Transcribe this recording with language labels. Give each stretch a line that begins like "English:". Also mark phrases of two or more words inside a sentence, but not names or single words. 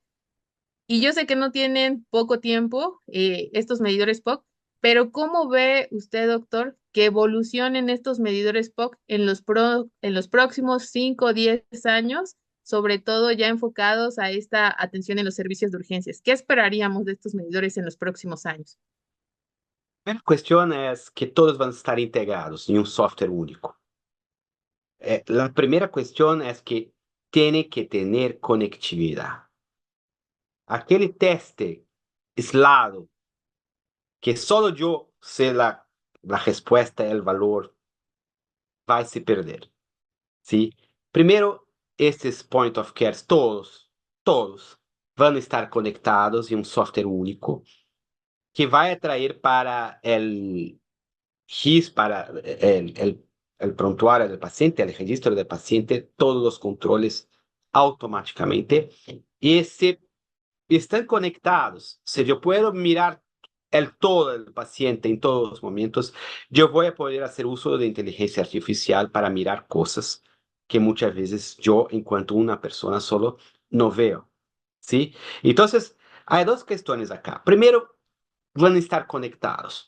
Spanish: Y yo sé que no tienen poco tiempo estos medidores POC, pero ¿cómo ve usted, doctor, que evolucionen estos medidores POC en los próximos 5 o 10 años, sobre todo ya enfocados a esta atención en los servicios de urgencias? ¿Qué esperaríamos de estos medidores en los próximos años?
Portuguese: A questão é que todos vão estar integrados em um software único. A primeira questão é que tem que ter conectividade. Aquele teste aislado, que só eu sei a resposta e o valor, vai se perder. ¿Sí? Primeiro, esses
English: point of cares,
Portuguese: todos, todos
Spanish: van a estar
Portuguese: conectados em um software único que vai atrair para el GIS, para el prontuário do paciente,
Spanish: el registro del paciente,
Portuguese: todos os controles automaticamente. E se estão conectados,
Spanish: se eu puedo mirar el todo del paciente en todos los momentos, yo voy a poder hacer uso de inteligencia artificial para mirar cosas que muchas veces yo, en cuanto una persona solo, no veo. ¿Sí? Entonces, hay dos cuestiones acá. Primero, van a estar conectados.